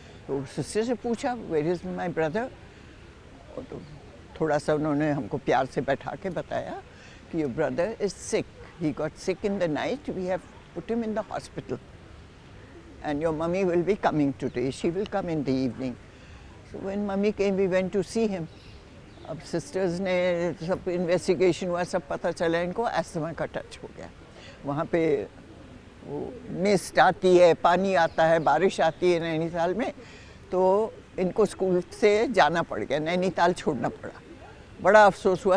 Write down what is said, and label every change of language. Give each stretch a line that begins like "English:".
Hindi: तो सिस्टर से पूछा
English: where is my brother,
Hindi: तो थोड़ा सा उन्होंने हमको प्यार से बैठा के बताया कि
English: Your brother is sick, he got sick in the night, we have put him in the hospital and your mummy will be coming today, she will come in the evening. So when mummy came, we went to see him.
Hindi: अब sisters ने सब investigation हुआ, सब पता चला इनको asthma का touch हो गया। वहाँ पे वो मिस्ट आती है, पानी आता है, बारिश आती है नैनीताल में, तो इनको स्कूल से जाना पड़ गया, नैनीताल छोड़ना पड़ा। बड़ा अफसोस हुआ।